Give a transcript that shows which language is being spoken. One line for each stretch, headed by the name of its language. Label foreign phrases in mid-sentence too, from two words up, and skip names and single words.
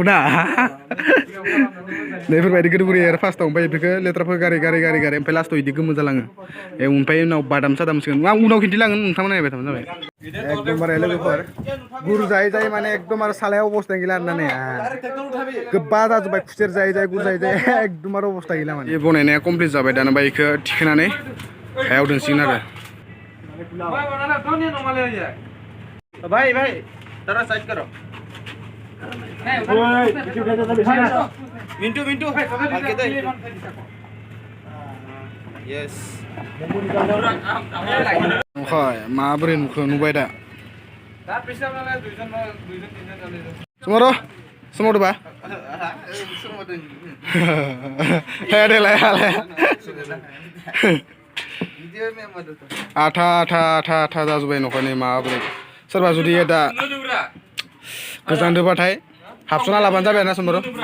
Bodo: ना बेफोरबायदि गोदौ गुरै आरो फार्स्टआव ओमफ्राय बेफोरखौ लेथ्राफोर गारै ओमफ्राय लास्टआव बिदि गोमो जालाङो ओमफ्राय उनाव बादाम सादामसिगोन आं उनाव खिन्थिलांगोन नोंथांमोना नायबाय थाबानो जाबाय एकदमबारे लोगोफोर गुर जायै माने एकदम आरो सालायाव अबस्था गैला आरोना ने गोबा जाजोब्बाय खुसेर जायै गुर जायै एकदम आरो अबस्था गैला माने बे बनायनाया कमप्लिट जाबाय दाना बेखौ थिखोनानै हायाव दोनसिगोन आरो
Hindi: भाई जरा साइड करो मिंटू हल्के दे यस
Bodo: माबोरै नुबाय दा सोमावदोबा आथा जाजोब्बाय न'खरनि माबोरै सोरबा जुदि दा गोजानदोबाथाय हाबस'ना लाबानो जाबाय आरोना समर